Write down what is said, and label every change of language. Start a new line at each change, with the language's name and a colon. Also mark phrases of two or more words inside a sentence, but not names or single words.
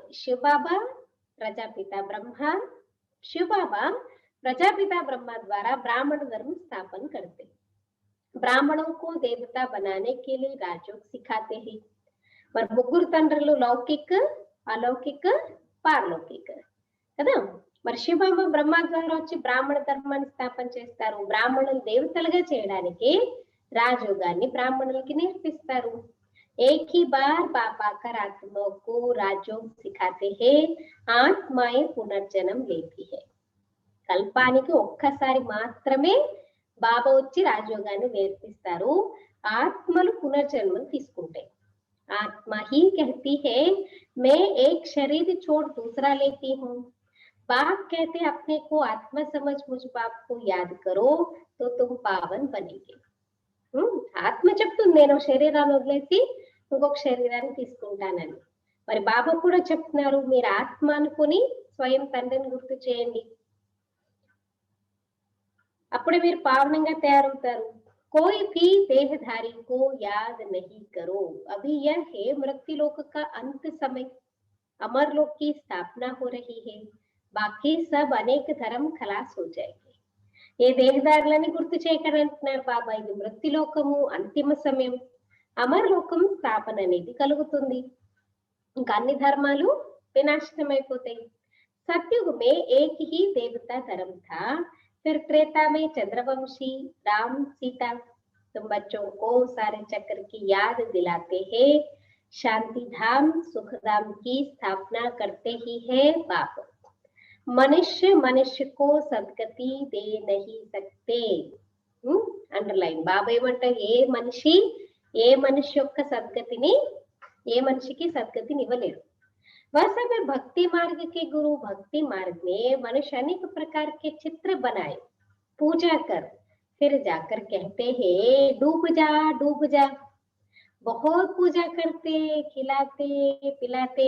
Hindi: शिव बाबा प्रजापिता ब्रह्मा, शिव बाबा प्रजापिता ब्रह्मा द्वारा ब्राह्मण धर्म स्थापन करते, ब्राह्मणों को देवता बनाने के लिए राजयोग सिखाते हैं।
Telugu: పర ముగ్గురు తండ్రులు లౌకిక అలౌకిక పారలౌకిక కదా. మరి శివబాబా బ్రహ్మ ద్వారా వచ్చి బ్రాహ్మణ ధర్మాన్ని స్థాపన చేస్తారు. బ్రాహ్మణులు దేవతలుగా చేయడానికి రాజయోగాన్ని బ్రాహ్మణులకి నేర్పిస్తారు.
Hindi: एक ही बार बाप आकर आत्माओं को राजयोग सिखाते हैं, आत्माएं पुनर्जन्म लेती है.
Telugu: కల్పానికి ఒక్కసారి మాత్రమే బాబా వచ్చి రాజయోగాన్ని నేర్పిస్తారు. ఆత్మలు పునర్జన్మలు తీసుకుంటాయి.
Hindi: आत्मा ही कहती है मैं एक शरीर छोड़ दूसरा लेती हूँ. बाप कहते अपने को आत्मा समझ मुझ बाप को याद करो तो तुम पावन बनेंगे.
Telugu: ఆత్మ చెప్తుంది నేను శరీరాన్ని వదిలేసి ఇంకొక శరీరాన్ని తీసుకుంటానని. మరి బాబా కూడా చెప్తున్నారు మీరు ఆత్మ అనుకుని స్వయం తండ్రిని గుర్తు చేయండి, అప్పుడే మీరు పావనంగా తయారవుతారు.
Hindi: कोई भी देहधारी को याद नहीं करो, अभी यह है मृत्युलोक का अंत समय, अमरलोक की स्थापना हो रही है, बाकी सब अनेक धर्म खलास हो जाएंगे.
Telugu: ఏ దేహదారులని గుర్తు చేయకండి అంటున్నారు బాబా. ఇది మృత్యులోకము, అంతిమ సమయం, అమరలోకం స్థాపన అనేది కలుగుతుంది. ఇంకా అన్ని ధర్మాలు వినాశనం అయిపోతాయి.
Hindi: सतयुग में एक ही देवता धर्म था, फिर त्रेता में चंद्रवंशी राम सीता. तुम बच्चों को सारे चक्र की याद दिलाते हैं. शांति धाम सुख धाम की स्थापना करते ही है बाप. मनुष्य मनुष्य को सद्गति दे नहीं सकते.
Telugu: अंडरलाइन బాబా ఏమంటారు ఏ మనిషి యొక్క సద్గతిని ఏ మనిషికి సద్గతిని ఇవ్వలేరు.
Hindi: वह सब भक्ति मार्ग के गुरु. भक्ति मार्ग में मनुष्य अनेक प्रकार के चित्र बनाए, पूजा कर फिर जाकर कहते हैं डूब जा डूब जा. बहुत पूजा करते, खिलाते पिलाते.